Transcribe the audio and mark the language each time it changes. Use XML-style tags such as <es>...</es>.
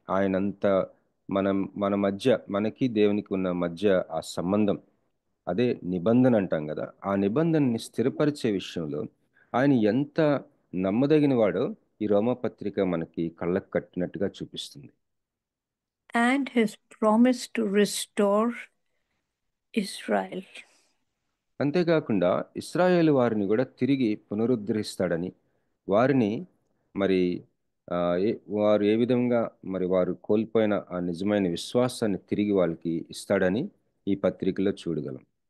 <te>ఆయనంత మన మధ్య మనకి దేవునికి ఉన్న మధ్య ఆ సంబంధం, అదే నిబంధన అంటాం కదా, ఆ నిబంధనని స్థిరపరిచే విషయంలో ఆయన ఎంత నమ్మదగిన వాడో ఈ రోమపత్రిక మనకి కళ్ళకు కట్టినట్టుగా చూపిస్తుంది.</te> <en>And his promise to restore Israel.</en> <te>అంతేకాకుండా ఇశ్రాయేలు వారిని కూడా తిరిగి పునరుద్ధరిస్తాడని, వారిని మరి వారు ఏ విధంగా మరి వారు కోల్పోయిన ఆ నిజమైన విశ్వాసాన్ని తిరిగి వాళ్ళకి ఇస్తాడని ఈ పత్రికలో చూడగలం.</te>